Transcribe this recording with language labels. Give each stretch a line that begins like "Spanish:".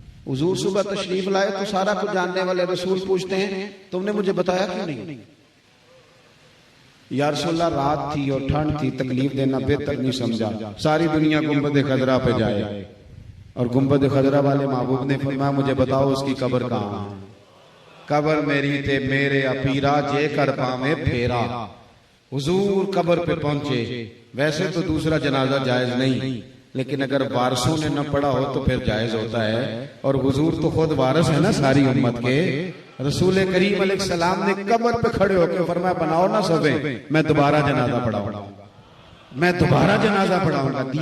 Urdu: حضور صبح تشریف لائے تو سارا کچھ جاننے والے رسول پوچھتے ہیں تم نے مجھے بتایا کیوں نہیں. یا رسول اللہ رات تھی اور ٹھنڈ تھی تکلیف دینا بہتر نہیں سمجھا. ساری دنیا گنبد خضرا پہ جائے اور گنبد خضرا والے محبوب نے فرمایا مجھے بتاؤ اس کی قبر کہاں.
Punjabi: قبر میری تے میرے اپیرا جے کر پاویں پھیرا.
Urdu: حضور قبر پہ پہنچے. ویسے تو دوسرا جنازہ جائز نہیں لیکن اگر وارثوں نے نہ پڑھا ہو تو پھر جائز ہوتا ہے. اور حضور تو خود وارث ہے نا ساری امت کے. رسول کریم علیہ السلام نے قبر پہ کھڑے ہو کے فرمایا بناؤ نا صفیں میں دوبارہ جنازہ پڑھاؤں گا.